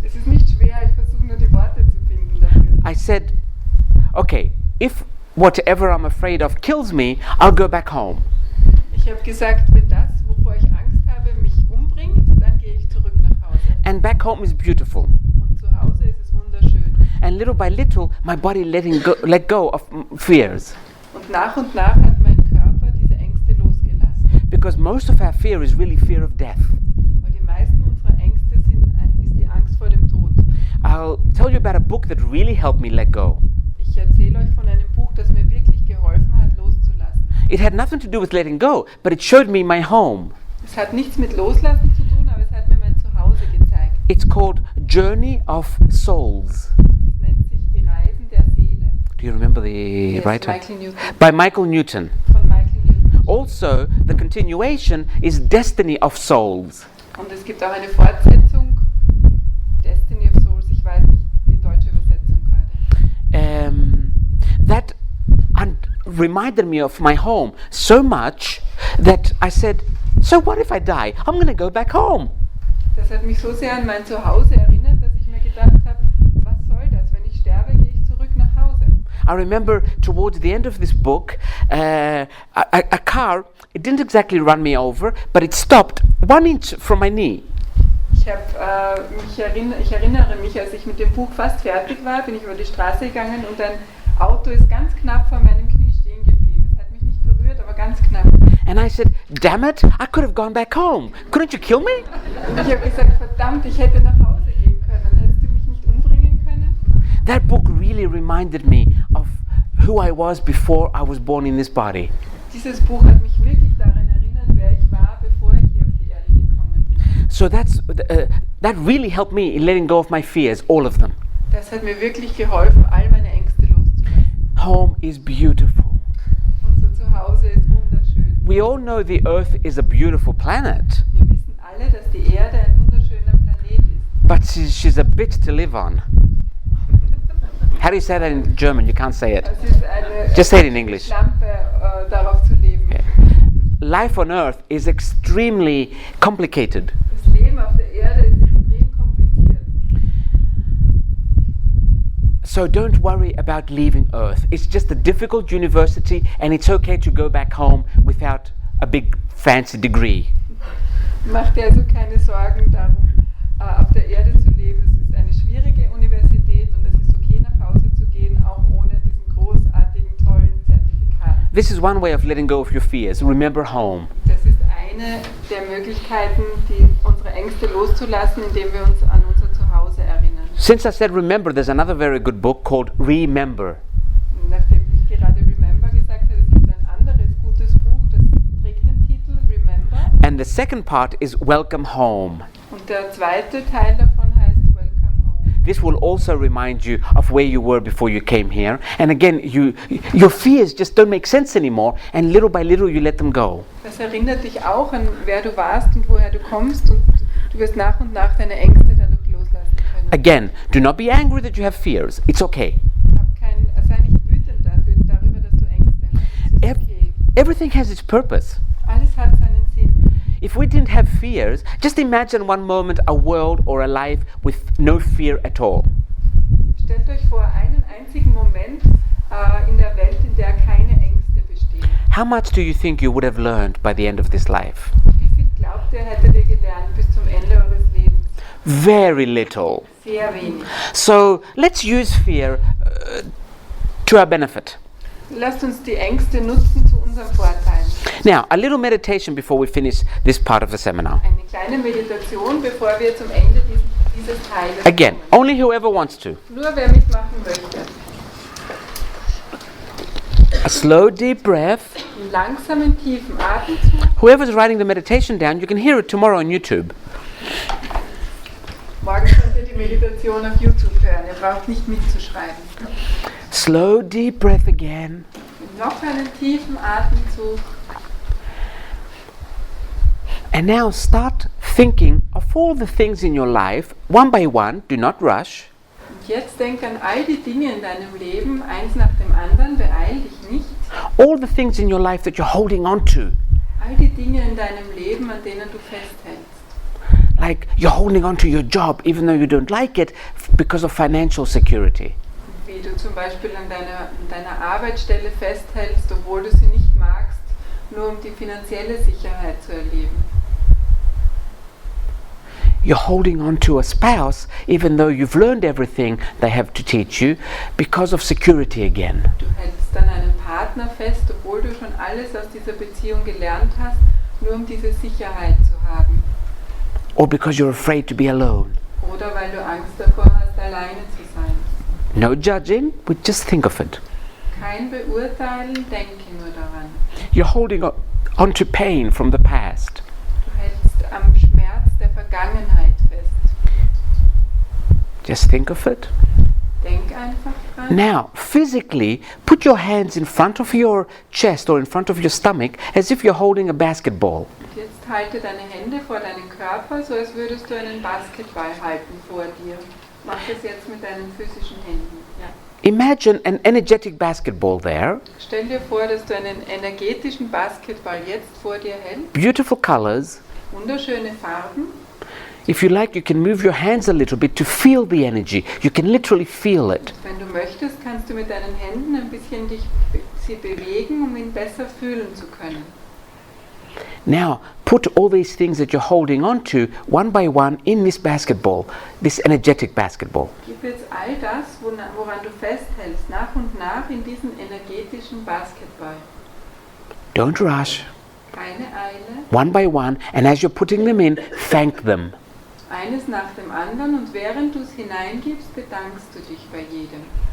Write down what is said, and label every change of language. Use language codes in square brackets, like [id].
[de] Es ist nicht schwer, ich versuche nur die Worte zu finden dafür. [en] I said, okay, if whatever I'm afraid of kills me, I'll go back home. [de] Ich habe gesagt, wenn das, wovor ich Angst habe, mich umbringt, dann gehe ich zurück nach Hause. [en] And back home is beautiful. [de] Und zu Hause ist es wunderschön. [en] And little by little, my body let go of fears. [de] Und nach hat mein Körper diese Ängste losgelassen. [en] Because most of our fear is really fear of death. [de] Weil die meisten unserer Ängste ist die Angst [en] I'll tell you about a book that really helped me let go. [de] Ich erzähle euch von einem Buch, das mir wirklich geholfen hat, loszulassen. [en] It had nothing to do with letting go, but it showed me my home. [de] Es hat nichts mit Loslassen zu tun, aber es hat mir mein Zuhause gezeigt. [en] It's called Journey of Souls. [de] Es nennt sich Die Reisen der Seele. [en] Do you remember the Yes, writer? Michael Newton. By Michael Newton. [de] Von Michael Newton. [en] Also, the continuation is Destiny of Souls. [de] Und es gibt auch eine Fortsetzung, Destiny of Souls, ich weiß nicht die deutsche Übersetzung gerade. [en] That reminded me of my home so much that I said, so what if I die? I'm going to go back home. [de] Das hat mich so sehr an mein Zuhause erinnert, dass ich mir gedacht habe, was soll das? Wenn ich sterbe, gehe ich zurück nach Hause. [en] I remember towards the end of this book, a car, it didn't exactly run me over, but it stopped 1 inch from my knee. [de] Ich erinnere mich, als ich mit dem Buch fast fertig war, bin ich über die Straße gegangen und ein Auto ist ganz knapp vor meinem Knie stehen geblieben. Es hat mich nicht berührt, aber ganz knapp. [en] And I said, damn it, I could have gone back home. Couldn't you kill me? [de] Und ich habe gesagt, verdammt, ich hätte nach Hause gehen können. Hättest du mich nicht umbringen können? [en] That book really reminded me of who I was before I was born in this body. [de] Dieses Buch hat mich wirklich daran erinnert, wer ich war, bevor ich hier auf die Erde gekommen bin. [en] So that really helped me in letting go of my fears, all of them. [de] Das hat mir wirklich geholfen, all meine Ängste loszulassen. [en] Home is beautiful. [de] Unser Zuhause ist wunderschön. [en] We all know the Earth is a beautiful planet, [de] Wir wissen alle, dass die Erde ein wunderschöner Planet ist. [en] but she's a bitch to live on. How do you say that in German? You can't say it. [de] Es ist eine [en] Just say it in English. [de] Schlampe, darauf zu leben. [en] Yeah. Life on Earth is extremely complicated. [de] Das Leben auf der Erde ist extrem kompliziert. [en] So don't worry about leaving Earth. It's just a difficult university and it's okay to go back home without a big fancy degree. [de] Mach dir also keine Sorgen darum, auf der Erde zu leben. Es ist eine schwierige Universität und es ist okay, nach Hause zu gehen, auch ohne diesen großartigen, tollen Zertifikat. [en] This is one way of letting go of your fears. Remember home. [de] Das ist eine der Möglichkeiten, unsere Ängste loszulassen, indem wir uns an unser Zuhause erinnern. [en] Since I said remember, there's another very good book called Remember. [de] Nachdem ich gerade Remember gesagt habe, es gibt ein anderes gutes Buch, das trägt den Titel Remember. [en] And the second part is Welcome Home. [de] Und der zweite Teil davon heißt Welcome Home. [en] This will also remind you of where you were before you came here. And again, your fears just don't make sense anymore, and little by little you let them go. [de] Das erinnert dich auch an, wer du warst und woher du kommst, und du wirst nach und nach deine Ängste dadurch loslassen können. [en] Again, do not be angry that you have fears. It's okay. [de] Sei nicht wütend darüber, dass du Ängste hast. Es ist okay. [en] Everything has its purpose. [de] Alles hat seinen Sinn. [en] If we didn't have fears, just imagine one moment a world or a life with no fear at all. [de] Stellt euch vor, einen einzigen Moment in der Welt, in der keine Ängste bestehen. [en] How much do you think you would have learned by the end of this life? [de] Wie viel glaubt ihr, hättet ihr gelernt bis zum Ende eures Lebens? [en] Very little. [de] Sehr wenig. [en] So let's use fear to our benefit. [de] Lasst uns die Ängste nutzen zu unserem Vorteil. [en] Now, a little meditation before we finish this part of the seminar. [de] Eine kleine Meditation, bevor wir zum Ende dieses Teiles [en] Again, [de] kommen. [en] only whoever wants to. [de] Nur wer mitmachen möchte. [en] A slow, deep breath. [de] Einen langsamen, tiefen Atemzug. [en] Whoever's writing the meditation down, you can hear it tomorrow on YouTube. [de] Morgen könnt ihr die Meditation auf YouTube hören. Ihr braucht nicht mitzuschreiben. [en] Slow, deep breath again. [de] Noch einen tiefen Atemzug. [en] And now start thinking of all the things in your life, one by one, do not rush. [de] Und jetzt denk an all die Dinge in deinem Leben, eins nach dem anderen, beeil dich nicht. [en] All the things in your life that you're holding on to. [de] All die Dinge in deinem Leben, an denen du festhältst. [en] Like you're holding on to your job even though you don't like it because of financial security. [de] Wie du zum Beispiel an deiner Arbeitsstelle festhältst, obwohl du sie nicht magst, nur um die finanzielle Sicherheit zu erleben. [en] You're holding on to a spouse even though you've learned everything they have to teach you because of security again. [de] Du hältst dann einen Partner fest, obwohl du schon alles aus dieser Beziehung gelernt hast, nur um diese Sicherheit zu haben. [en] Or because you're afraid to be alone. [de] Oder weil du Angst davor hast, alleine zu sein. [en] No judging, but just think of it. [de] Kein Beurteilen, denke nur daran. [en] You're holding on to pain from the past. [de] Du hältst am Schmerz der Vergangenheit fest. [en] Just think of it. [de] Denk einfach dran. [en] Now, physically, put your hands in front of your chest or in front of your stomach as if you're holding a basketball. [de] Und jetzt halte deine Hände vor deinen Körper, so als würdest du einen Basketball halten vor dir. Mach das jetzt mit deinen physischen Händen. Ja. [en] Imagine an energetic basketball there. [de] Stell dir vor, dass du einen energetischen Basketball jetzt vor dir hältst. [en] Beautiful colors. [de] Wunderschöne Farben. [en] If you like, you can move your hands a little bit to feel the energy. You can literally feel it. [de] Wenn du möchtest, kannst du mit deinen Händen ein bisschen sie bewegen, um ihn besser fühlen zu können. [en] Now, put all these things that you're holding on to, one by one, in this basketball, this energetic basketball. [de] Gib jetzt all das, woran du festhältst, nach und nach in diesen energetischen Basketball. [en] Don't rush. [de] Keine Eile. [en] One by one, and as you're putting them in, thank them. [de] Eines nach dem anderen, und während du es hineingibst, bedankst du dich bei jedem.